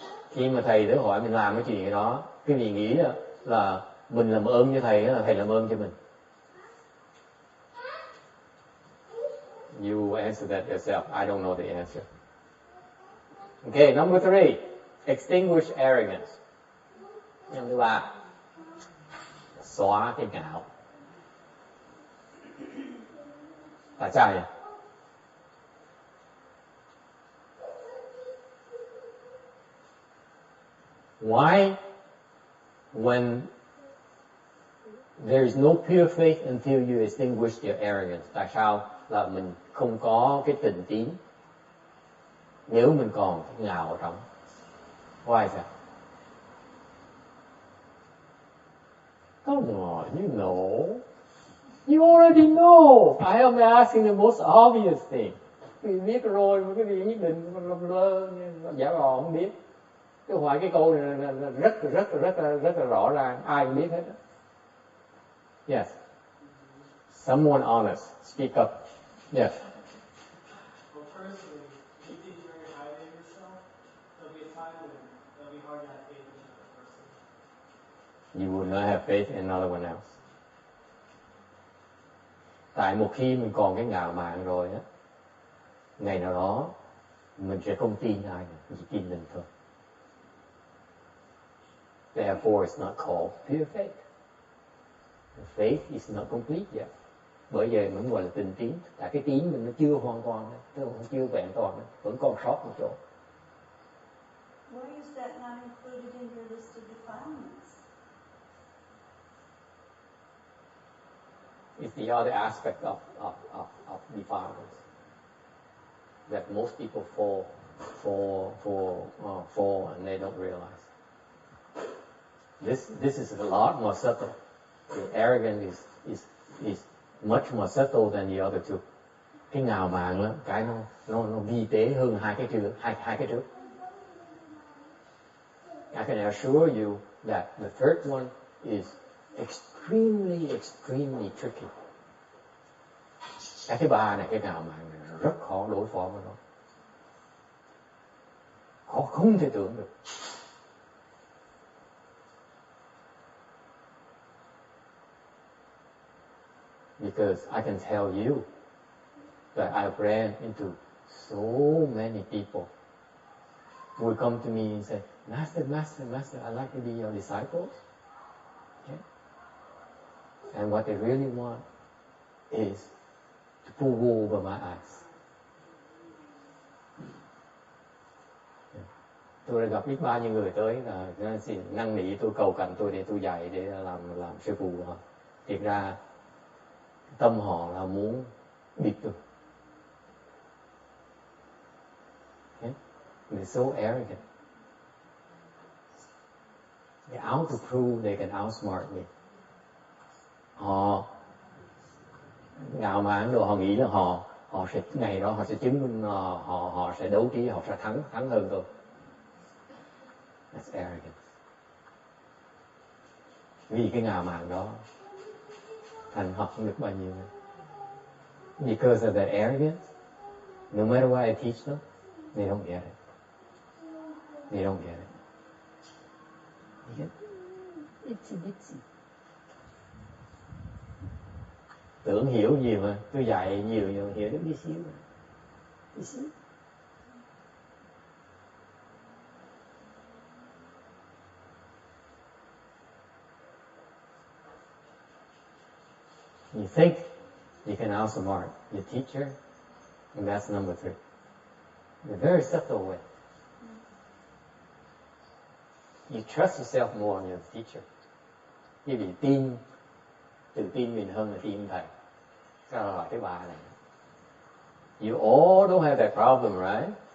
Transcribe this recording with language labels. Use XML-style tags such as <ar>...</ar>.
<vi>Khi mà thầy tới hỏi mình làm cái chuyện đó, cái gì nghĩ là mình làm ơn cho thầy, là thầy làm ơn cho mình.</vi> <en>You answer that yourself. I don't know the answer. Okay, number 3. Extinguish arrogance. Number 3.</en> <vi>Xóa cái ngạo. Tại sao vậy?</vi> <en>Why, when there is no pure faith until you extinguish your arrogance?</en> <vi>Tại sao là mình không có cái tình tín nếu mình còn cái ngạo ở trong?</vi> <en>Why is that? Come on, you know. You already know. I am asking the most obvious thing.</en> <vi>Vì biết rồi, mà cái gì nhất định lơ giả vờ không biết. Cái hỏi cái câu này là rất là rõ ràng, ai cũng biết hết.</vi> <en>Yes. Someone honest, speak up. Yes. Well, personally, if you think you're very highly of yourself, there'll be a time when it'll be hard to have faith in another person. You will not have faith in another one else.</en> <vi>Tại một khi mình còn cái ngạo mạn rồi á, ngày nào đó mình sẽ không tin ai nữa, mình chỉ tin mình thôi.</vi> <en>Therefore, it's not called pure faith. The faith is not complete yet.</en> <vi>Bởi vậy mình gọi là tình tín. Tại cái tín mình nó chưa hoàn toàn, nó chưa vẹn toàn, vẫn còn sót một chỗ.</vi> <en>Why is that not included in your list of defilements? It's the other aspect of defilements that most people fall and they don't realize. This is a lot more subtle. The arrogance is much more subtle than the other two.</en> <vi>Cái ngạo mạn đó, cái nó vi tế hơn hai cái trước.</vi> <en>I can assure you that the third one is extremely tricky.</en> <vi>Cái thứ ba này, cái ngạo mạn này rất khó đối phó với nó. Khó không thể tưởng được.</vi> <en>Because I can tell you that I ran into so many people would come to me and say, Master, I'd like to be your disciples. Okay? And what they really want is to pull wool over my eyes.</en> <vi>Tôi đã gặp biết bao nhiêu người tới là xin năn nỉ tôi, cầu cạnh tôi để tôi dạy, để làm sư phụ họ. Thiệt ra tâm họ là muốn biết tôi.</vi> <en>Okay? They're so arrogant. They're out to prove they can outsmart me.</en> <vi>Họ ngạo mạn rồi, họ nghĩ là họ sẽ ngày đó họ sẽ chứng minh, họ sẽ đấu trí, họ sẽ thắng hơn tôi.</vi> <en>That's arrogance.</en> <vi>Vì cái ngạo mạn đó thành học không được bao nhiêu.</vi> <en>Because of that arrogance, no matter what I teach them, they don't get it. They don't get it. You get itsy bitsy.</en> <vi>Tưởng hiểu nhiều mà, tôi dạy nhiều nhưng hiểu được tí xíu. Tí xíu.</vi> <en>You think you can outsmart your teacher, and that's number 3. In a very subtle way. You trust yourself more on your teacher.</en> <vi>Quý vị tự tin mình hơn là tin thầy. Sao hỏi thứ 3 này?</vi> <en>You all don't have that problem, right?</en>